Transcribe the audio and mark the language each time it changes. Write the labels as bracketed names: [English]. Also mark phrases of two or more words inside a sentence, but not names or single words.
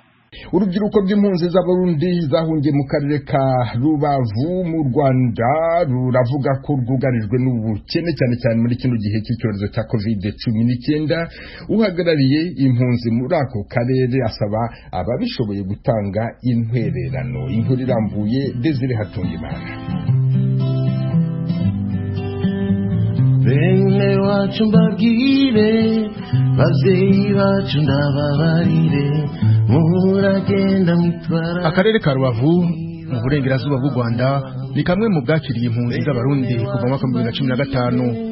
[Rundi] Urubyiruko rw'impunzi z'Abarundi zahungiye mu karere ka Rubavu mu Rwanda ruravuga ko rwugarijwe n'ubukene cyane cyane muri kino gihe cy'icyorezo cya COVID-19. Uhagarariye impunzi muri ako karere asaba ababishoboye gutanga intwererano. Inkuru irambuye Desire Hatungimana. Bene wacu mbabwire, bavyeyi bacu ndababarire, muragenda mwitwara. Akarere ka Rubavu mu burengerazuba bw'u Rwanda ni kamwe mu bwakiriye impunzi z'Abarundi kuva mu mwaka wa 2015.